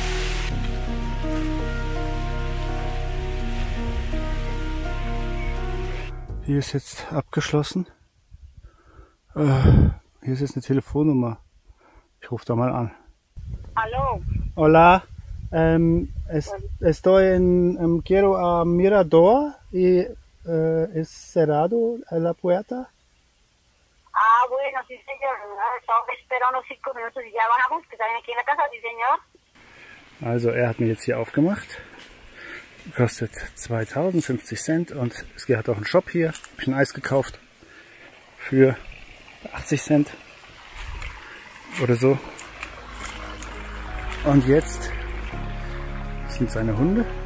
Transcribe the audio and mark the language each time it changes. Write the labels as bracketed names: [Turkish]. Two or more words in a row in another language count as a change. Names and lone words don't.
[German] Hier ist jetzt abgeschlossen. Hier ist jetzt eine Telefonnummer. Ich rufe da mal an. [Spanish] Aló. Hola, estoy en quiero a Mirador y es cerrado la puerta. Ah, bueno, sí, señor. Estamos esperando 5 minutos y ya bajamos, que están aquí en la casa, sí, señor. [German] Also er hat mir jetzt hier aufgemacht. Kostet 2050 Cent und es hat auch einen Shop hier. Habe ich ein Eis gekauft für 80 Cent oder so. Und jetzt sind seine Hunde.